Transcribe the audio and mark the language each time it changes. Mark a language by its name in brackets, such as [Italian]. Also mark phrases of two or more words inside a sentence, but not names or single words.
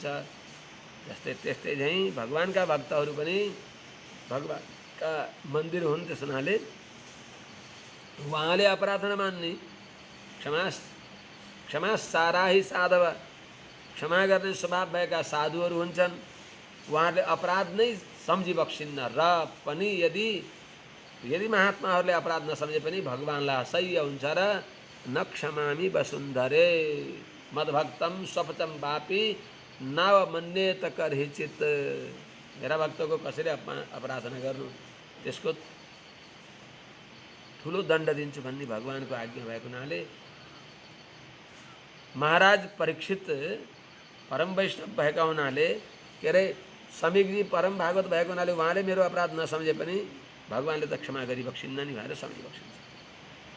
[Nepali] त्यस्तै झैँ भगवानका भक्तहरू पनि भगवानका मन्दिर हुन्, त्यस हुनाले उहाँले अपराध नमान्ने [Sanskrit] क्षमा साराही साधव [Nepali] क्षमा गर्ने स्वभाव भएका साधुहरू हुन्छन्, उहाँहरूले अपराध नै सम्झिबक्सिन्न र पनि यदि महात्माहरूले अपराध नसम्झे पनि भगवानलाई असह्य हुन्छ र [Sanskrit] न क्षमामि वसुन्धरे मद्भक्तम स्वपचम वापी नव मन्येत करहिचित। [Nepali] मेरा भक्तको कसैले अपराध नगर्नु, त्यसको ठुलो दण्ड दिन्छु भन्ने भगवानको आज्ञा भएको हुनाले महाराज परीक्षित परम वैष्णव भएका हुनाले के अरे समीकजी परम भागवत भएको हुनाले उहाँले मेरो अपराध नसम्झे पनि भगवानले त क्षमा गरिबक्सिन्न नि भनेर सम्झिबक्सिन्छ।